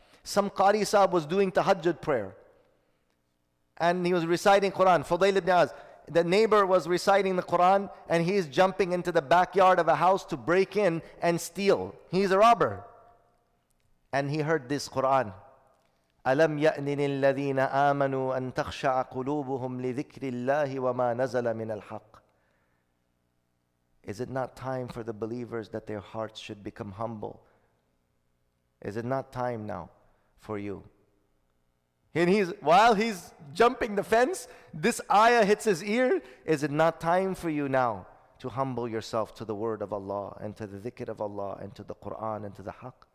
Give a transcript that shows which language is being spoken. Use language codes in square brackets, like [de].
[en] Some Qari Sahib was doing tahajjud prayer. And he was reciting Quran. Fudayl ibn Iyad. The neighbor was reciting the Quran and he's jumping into the backyard of a house to break in and steal. He's a robber. And he heard this Quran. [ar] ألم يأن للذين آمنوا أن تخشع قلوبهم لذكر الله وما نزل من الحق. [en] Is it not time for the believers that their hearts should become humble? Is it not time now for you? And while he's jumping the fence, this ayah hits his ear. Is it not time for you now to humble yourself to the word of Allah and to the dhikr of Allah and to the Quran and to the haqq?